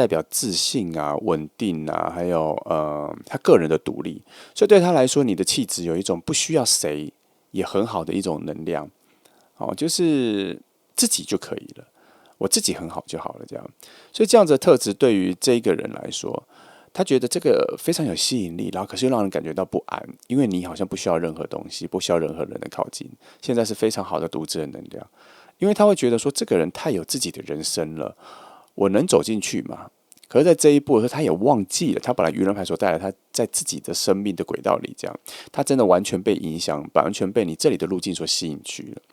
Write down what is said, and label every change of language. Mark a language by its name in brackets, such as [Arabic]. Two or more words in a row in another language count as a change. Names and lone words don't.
[Chinese] 表自信啊、穩定啊，還有他個人的獨立，所以對他來說，你的氣質有一種不需要誰也很好的一種能量，就是自己就可以了，我自己很好就好了，這樣，所以這樣子的特質對於這一個人來說，他覺得這個非常有吸引力，然後可是又讓人感覺到不安，因為你好像不需要任何東西，不需要任何人的靠近。現在是非常好的獨自的能量，因為他會覺得說這個人太有自己的人生了，我能走進去嗎？可是，在這一步的時候，他也忘記了他本來愚人牌所帶來他在自己的生命的軌道裡，這樣他真的完全被影響，完全被你這裡的路徑所吸引去了。